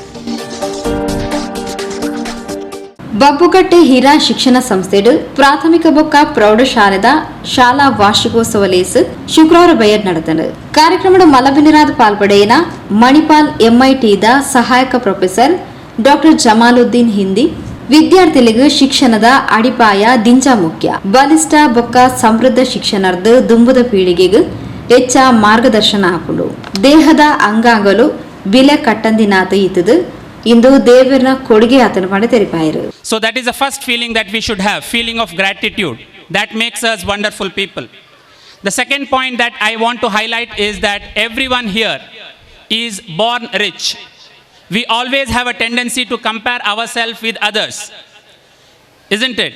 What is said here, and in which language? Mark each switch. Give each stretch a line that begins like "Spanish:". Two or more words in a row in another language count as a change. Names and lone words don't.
Tulu: ಬಬ್ಬುಕಟ್ಟೆ ಹಿರಾ ಶಿಕ್ಷಣ ಸಂಸ್ಥೆಡು ಪ್ರಾಥಮಿಕ ಬೊಕ್ಕ ಪ್ರೌಢಶಾಲೆದ ಶಾಲಾ ವಾರ್ಷಿಕೋತ್ಸವ ಲೇಸ್ ಶುಕ್ರವಾರ ಬಯರ್ ನಡೆದನು. ಕಾರ್ಯಕ್ರಮದ ಮಲಬಿನಿರಾದ ಪಾಲ್ಪಡೆಯಿನ ಮಣಿಪಾಲ್ ಎಂಐಟಿದ ಸಹಾಯಕ ಪ್ರೊಫೆಸರ್ ಡಾಕ್ಟರ್ ಜಮಾಲುದ್ದೀನ್ ಹಿಂದಿ ವಿದ್ಯಾರ್ಥಿಗಳಿಗೆ ಶಿಕ್ಷಣದ ಅಡಿಪಾಯ ದಿಂಚ ಮುಖ್ಯ, ಬಲಿಷ್ಠ ಬೊಕ್ಕ ಸಮೃದ್ಧ ಶಿಕ್ಷಣದ ದುಂಬುದ ಪೀಳಿಗೆಗೆ ಹೆಚ್ಚ ಮಾರ್ಗದರ್ಶನ ಹಾಕೊಂಡು ದೇಹದ ಅಂಗಾಂಗಲು ಬಿಲೆ ಕಟ್ಟಂದಿನಾತ ಇತ್ತದು ಇಂದು ದೇವರನ ಕೊಡುಗೆ ಆತನ ಮಾಡಿ ತೆರಿಪಾಯರು.
English: So that is the first feeling that we should have, feeling of gratitude that makes us wonderful people. The second point that I want to highlight is that everyone here is born rich. We always have a tendency to compare ourselves with others, isn't it?